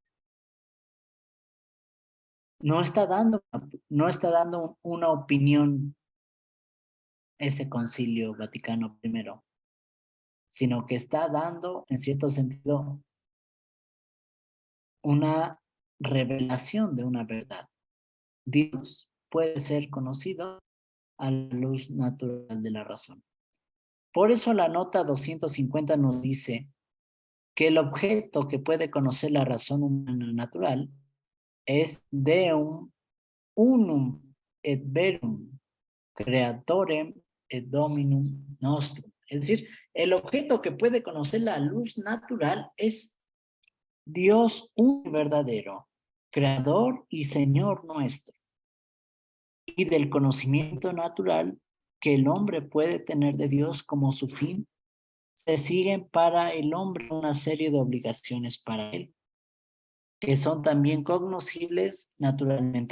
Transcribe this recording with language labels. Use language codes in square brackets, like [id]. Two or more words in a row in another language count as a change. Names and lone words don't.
[es] No está dando una opinión ese Concilio Vaticano I, sino que está dando, en cierto sentido, una revelación de una verdad. Dios puede ser conocido a la luz natural de la razón. Por eso la nota 250 nos dice que el objeto que puede conocer la razón humana natural es [la] Deum unum et verum creatorem et dominum nostrum. [es] Es decir, el objeto que puede conocer la luz natural es Dios un verdadero, creador y Señor nuestro. Y del conocimiento natural que el hombre puede tener de Dios como su fin, se siguen para el hombre una serie de obligaciones para él, que son también cognoscibles naturalmente.